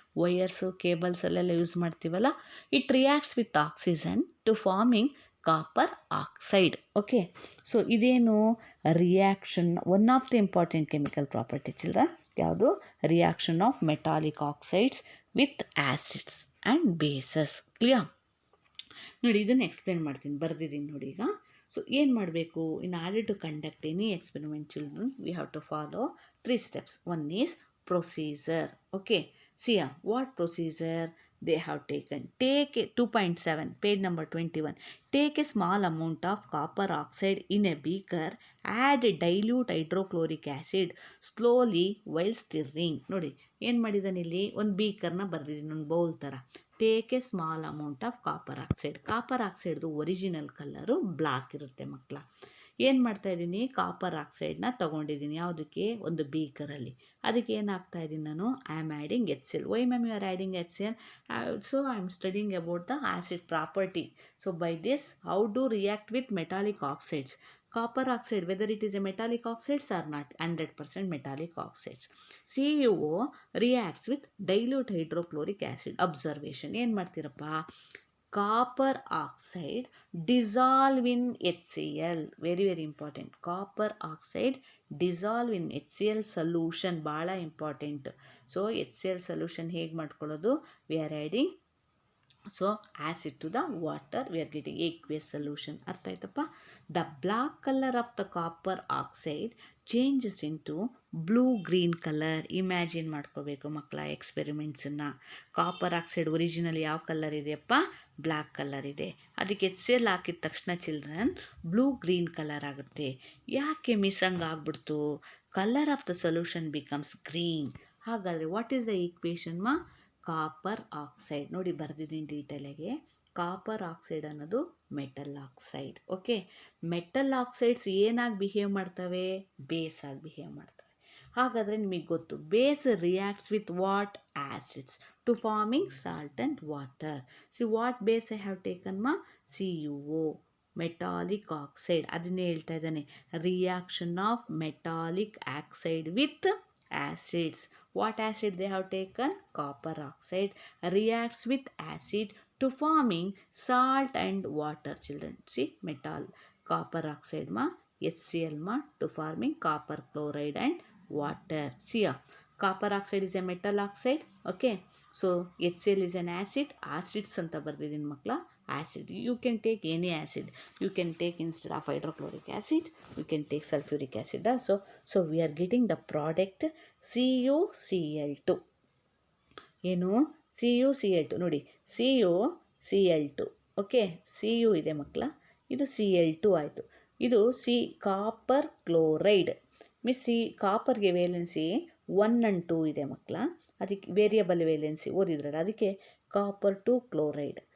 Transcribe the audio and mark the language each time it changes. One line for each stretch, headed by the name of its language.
Kannada: Wires, cables ಅಲ್ಲೆಲ್ಲ use ಮಾಡ್ತೀವಲ್ಲ.
English: It reacts with oxygen to forming copper oxide. Okay, so
Kannada: ಇದೇನು
English: Reaction, one of the important chemical property children.
Kannada: ಯಾವುದು?
English: Reaction of metallic oxides with acids and bases. Clear?
Kannada: ನೋಡಿ, ಇದನ್ನು explain ಮಾಡ್ತೀನಿ, ಬರೆದಿದ್ದೀನಿ ನೋಡಿ ಈಗ. ಸೊ ಏನು ಮಾಡಬೇಕು?
English: In order to conduct any experiment children, we have to follow 3 steps. One is procedure. Okay, see what procedure they have taken. Take 2.7, page number 21. Take a small amount of copper oxide in a beaker. Add dilute hydrochloric acid slowly while stirring.
Kannada: ನೋಡಿ ಏನು ಮಾಡಿದ್ದಾನೆ ಇಲ್ಲಿ, ಒಂದು ಬೀಕರ್ನ ಬರೆದಿದ್ದೀನಿ, ಒಂದು bowl ಥರ.
English: Take a small amount of copper oxide.
Kannada: Copper ಆಕ್ಸೈಡ್ದು original colour block ಇರುತ್ತೆ ಮಕ್ಕಳ. ಏನು ಮಾಡ್ತಾಯಿದ್ದೀನಿ? ಕಾಪರ್ ಆಕ್ಸೈಡ್ನ ತೊಗೊಂಡಿದ್ದೀನಿ. ಯಾವುದಕ್ಕೆ? ಒಂದು ಬೀಕರಲ್ಲಿ. ಅದಕ್ಕೆ ಏನು ಹಾಕ್ತಾಯಿದ್ದೀನಿ ನಾನು?
English: I am adding HCl. Why ma'am you are adding HCl? So I am studying about the acid property. So by this, how do react with metallic oxides. Copper oxide, whether it is a metallic oxides or not, 100% metallic oxides. CuO reacts with dilute hydrochloric acid.
Kannada: Observation ಏನು ಮಾಡ್ತೀರಪ್ಪ?
English: Copper oxide dissolve in HCl. Very very important. Copper oxide dissolve in HCl solution,
Kannada: ಭಾಳ
English: Important.
Kannada: So HCl solution ಹೇಗೆ ಮಾಡ್ಕೊಳ್ಳೋದು?
English: We are adding acid to the water, we are getting aqueous solution.
Kannada: ಅರ್ಥ ಆಯ್ತಪ್ಪ?
English: The black color of the copper oxide changes into blue green color.
Kannada: Imagine ಮಾಡ್ಕೋಬೇಕು ಮಕ್ಕಳ ಎಕ್ಸ್ಪೆರಿಮೆಂಟ್ಸನ್ನು. Copper oxide original ಯಾವ colour ಇದೆಯಪ್ಪ? Black colour ಇದೆ. ಅದಕ್ಕೆ HCl ಹಾಕಿದ ತಕ್ಷಣ ಚಿಲ್ಡ್ರನ್ ಬ್ಲೂ ಗ್ರೀನ್ ಕಲರ್ ಆಗುತ್ತೆ. ಯಾಕೆ ಮಿಸ್ ಹಂಗೆ ಆಗ್ಬಿಡ್ತು?
English: Colour of the solution becomes green.
Kannada: ಹಾಗಾದರೆ
English: What is the equation ಮಾ? Copper oxide.
Kannada: ನೋಡಿ ಬರೆದಿದ್ದೀನಿ ಡೀಟೇಲಾಗೆ. ಕಾಪರ್ ಆಕ್ಸೈಡ್ ಅನ್ನೋದು metal oxide. Okay, metal oxides ಏನಾಗಿ ಬಿಹೇವ್ ಮಾಡ್ತವೆ? ಬೇಸ್ ಆಗಿ ಬಿಹೇವ್ ಮಾಡ್ತವೆ. ಹಾಗಾದರೆ ನಿಮಗೆ ಗೊತ್ತು,
English: Base reacts with what? Acids to forming salt and water. See what base I have taken ಮಾ? C U O metallic oxide.
Kannada: ಅದನ್ನೇ ಹೇಳ್ತಾ ಇದ್ದಾನೆ,
English: Reaction of metallic oxide with acids. What acid they have taken? Copper oxide reacts with acid to forming salt and water, children. See, metal copper oxide ma HCl ma to forming copper chloride and water. See here, copper oxide is a metal oxide. Okay, so HCl is an acid.
Kannada: Acids anta ಬರ್ದಿದ್ದೀನಿ ಮಕ್ಕಳ.
English: Acid, you can take any acid. You can take, instead of hydrochloric acid, you can take sulfuric acid also. So we are getting the product CuCl2.
Kannada: ಏನು CuCl2 ನೋಡಿ, CuCl2. Okay, Cu ಇದೆ ಮಕ್ಕಳ, ಇದು Cl2 ಆಯಿತು. ಇದು copper chloride means ಕಾಪರ್ಗೆ valency 1 and 2 ಇದೆ ಮಕ್ಕಳ. ಅದಕ್ಕೆ ವೇರಿಯಬಲ್ ವೇಲೆನ್ಸಿ ಓದಿದ್ರಲ್ಲ, ಅದಕ್ಕೆ ಕಾಪರ್ ಟು ಕ್ಲೋರೈಡ್.